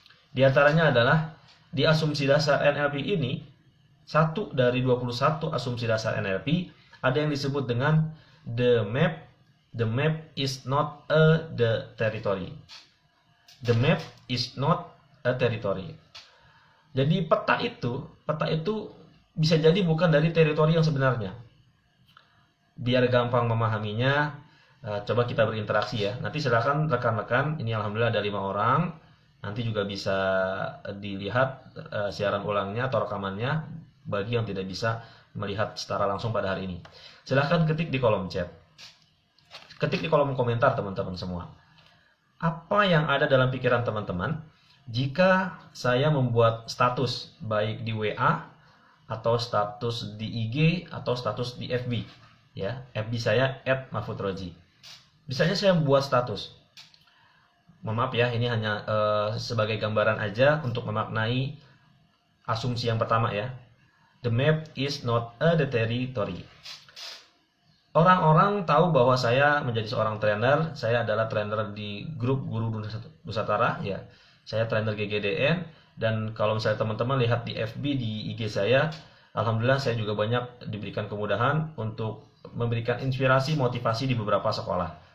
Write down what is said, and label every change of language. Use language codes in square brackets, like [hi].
[id] Di antaranya adalah di asumsi dasar NLP ini, 1 dari 21 asumsi dasar NLP ada yang disebut dengan [en] the map is not the territory. The map is not a territory. [id] Jadi peta itu bisa jadi bukan dari teritori yang sebenarnya. Biar gampang memahaminya, coba kita berinteraksi ya. Nanti silakan rekan-rekan, ini alhamdulillah ada 5 orang. Nanti juga bisa dilihat siaran ulangnya atau rekamannya bagi yang tidak bisa melihat secara langsung pada hari ini. Silahkan ketik di kolom chat. Ketik di kolom komentar teman-teman semua. Apa yang ada dalam pikiran teman-teman jika saya membuat status baik di WA atau status di IG atau status di FB ya. FB saya @mahfudroji. Misalnya saya buat status. Mohon maaf ya, ini hanya sebagai gambaran aja untuk memaknai asumsi yang pertama ya. [en] The map is not a territory. [id] Orang-orang tahu bahwa saya menjadi seorang trainer. Saya adalah trainer di grup Guru Nusantara ya. Saya trainer GGDN Dan kalau misalnya teman-teman lihat di FB, di IG saya, alhamdulillah saya juga banyak diberikan kemudahan untuk memberikan inspirasi, motivasi di beberapa sekolah.